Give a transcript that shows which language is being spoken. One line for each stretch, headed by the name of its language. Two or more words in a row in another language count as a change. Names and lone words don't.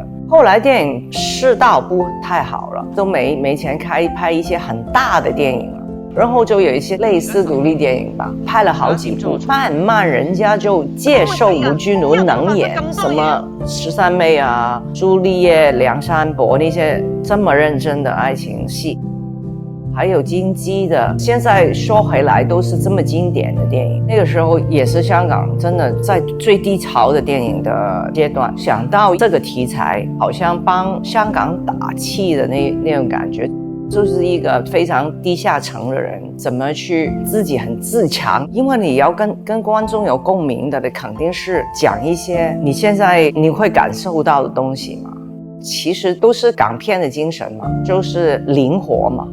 Chinese: 後來電影市道不太好了，都沒錢拍一些很大的電影了，然後就有一些類似獨立電影吧，拍了好幾部，慢慢人家就接受吳君如能演什麼13妹啊、朱麗葉、梁山伯那些這麼認真的愛情戲。還有金雞的，現在說回來都是這麼經典的電影。那個時候也是香港真的在最低潮的電影的階段，想到這個題材好像幫香港打氣的那種感覺。就是一个非常低下层的人，怎么去自己很自强，因为你要跟观众有共鸣的，你肯定是讲一些你现在你会感受到的东西嘛。其实都是港片的精神嘛，就是灵活嘛。